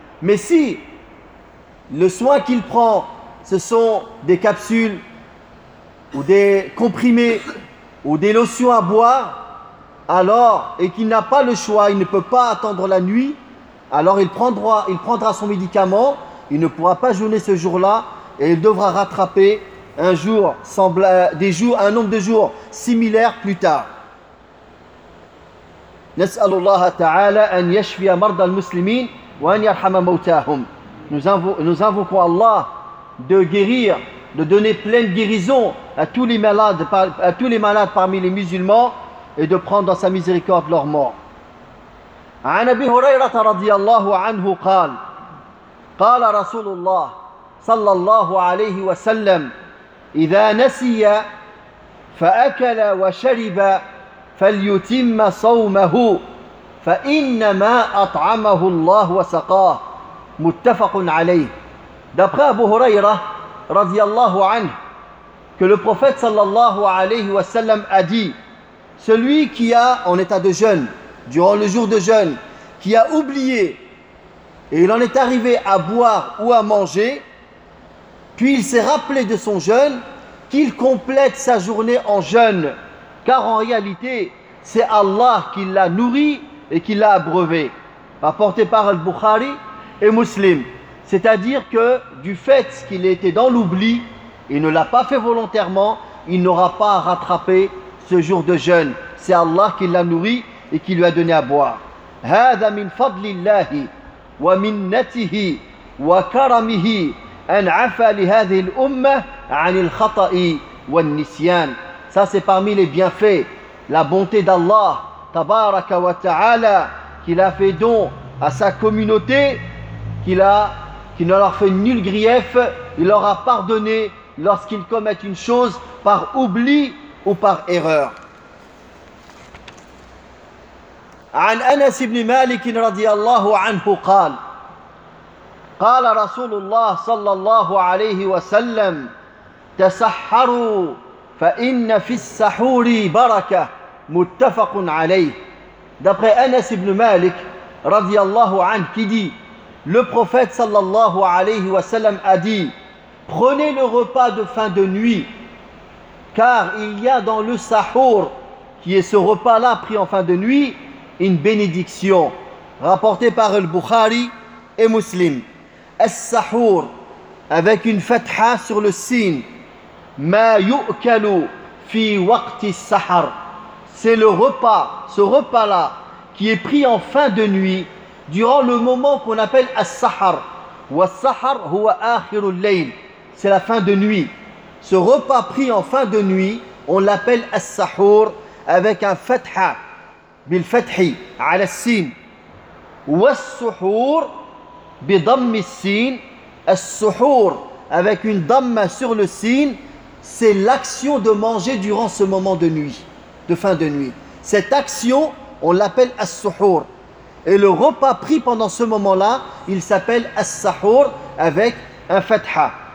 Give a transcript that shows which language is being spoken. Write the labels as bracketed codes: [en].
[fr] Mais si le soin qu'il prend, ce sont des capsules ou des comprimés ou des lotions à boire, alors, et qu'il n'a pas le choix, il ne peut pas attendre la nuit, alors il prendra son médicament, il ne pourra pas jeûner ce jour-là et il devra rattraper un nombre de jours similaires plus tard. [ar] نسأل الله تعالى أن يشفي مرضى المسلمين وأن يرحم موتاهم. [fr] Nous invoquons Allah de guérir, de donner pleine guérison à tous les malades parmi les musulmans et de prendre dans sa miséricorde leur mort. [ar] عن أبي هريرة رضي الله عنه قال قال رسول الله صلى الله عليه وسلم إذا نسي فأكل وشرب فليتم صومه فإنما أطعمه الله وسقاه متفق عليه. [fr] D'après Abu Huraira [ar] رضي الله عنه [fr] que le prophète [ar] صلى الله عليه وسلم [fr] a dit: celui qui a en état de jeûne durant le jour de jeûne, qui a oublié et il en est arrivé à boire ou à manger, puis il s'est rappelé de son jeûne, qu'il complète sa journée en jeûne, car en réalité c'est Allah qui l'a nourri et qui l'a abreuvé, rapporté par Al-Bukhari et Muslim. C'est-à-dire que du fait qu'il était dans l'oubli, il ne l'a pas fait volontairement, il n'aura pas à rattraper ce jour de jeûne. C'est Allah qui l'a nourri et qui lui a donné à boire. [ar] هذا من فضل الله ومنته وكرمه أن عفى لهذه الأمة عن الخطأ والنسيان. [fr] Ça c'est parmi les bienfaits, la bonté d'Allah [ar] tabaraka wa ta'ala, [fr] qu'il a fait don à sa communauté, qu'il ne leur fait nul grief, il leur a pardonné lorsqu'ils commettent une chose par oubli ou par erreur. [ar] عن أنس بن مالك رضي الله عنه قال قال رسول الله صلى الله عليه وسلم تسحروا فإن في السحور بركة متفق عليه. [fr] D'après Anas ibn Malik [ar] رضي الله عنه [fr] qui dit: le prophète [ar] صلى الله عليه وسلم [fr] a dit: prenez le repas de fin de nuit, car il y a dans le sahur, qui est ce repas-là pris en fin de nuit, une bénédiction, rapportée par Al-Bukhari et Muslim. As-sahur, avec une fatha sur le sin, [ar] ma yu'kalu fi waqti sahar. [fr] C'est le repas, ce repas-là, qui est pris en fin de nuit, durant le moment qu'on appelle as-sahar. [ar] Wa sahar huwa akhir al-layl. [fr] C'est la fin de nuit. Ce repas pris en fin de nuit, on l'appelle as-sahur, avec un fatha. [ar] بالفتح على السين والسحور بضم السين. [fr] السحور avec une dhamma sur le sin, c'est l'action de manger durant ce moment de nuit, de fin de nuit. Cette action, on l'appelle as-suhur. Et le repas pris pendant ce moment-là, il s'appelle as-sahur avec un fatha.